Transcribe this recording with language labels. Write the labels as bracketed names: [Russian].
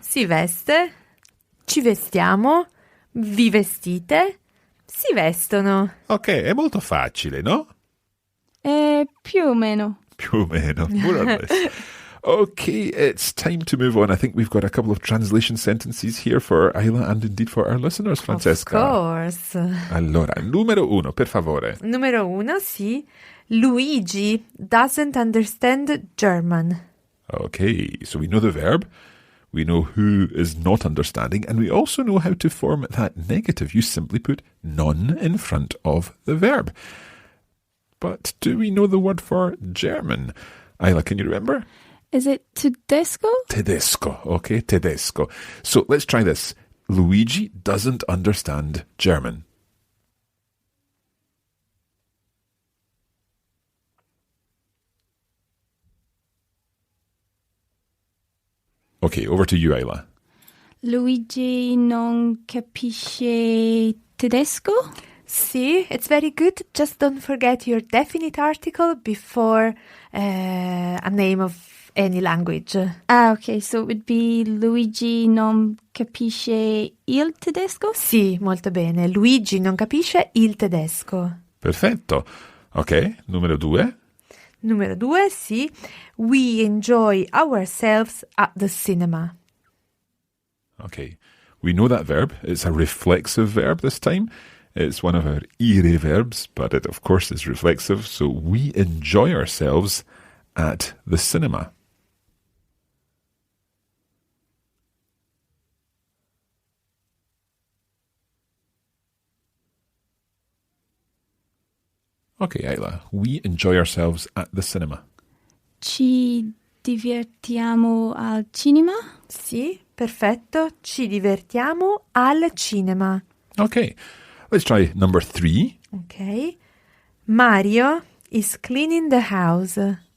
[Italian] Si veste. Ci vestiamo. Vi vestite. Si vestono. Ok, è molto facile, no? Più o meno. Più o meno, [English] more or less. Okay, it's time to move on. I think we've got a couple of translation sentences here for Isla and indeed for our listeners, Francesca. Of course. [Italian] Allora, numero 1, per favore. Numero 1, sì. [English] Luigi doesn't understand German. Okay, so we know the verb. We know who is not understanding, and we also know how to form that negative. You simply put non in front of the verb. But do we know the word for German? Isla, can you remember? Is it tedesco? Tedesco, okay, tedesco. So let's try this. Luigi doesn't understand German. Okay, over to you, Isla. [Italian] Luigi non capisce tedesco? [English] Sì, it's very good. Just don't forget your definite article before a name of any language. Ah, okay, so it would be [Italian] Luigi non capisce il tedesco? Sì, molto bene. Luigi non capisce il tedesco. Perfetto. Ok, numero 2. Numero 2, sì. [English] We enjoy ourselves at the cinema. Okay, we know that verb. It's a reflexive verb this time. It's one of our IRE verbs, but it, of course, is reflexive. So we enjoy ourselves at the cinema. Okay, Isla, we enjoy ourselves at the cinema. [Italian] Ci divertiamo al cinema? Sì, perfetto. Ci divertiamo al cinema. [English] Okay, let's try number 3. Ok. Mario is cleaning the house.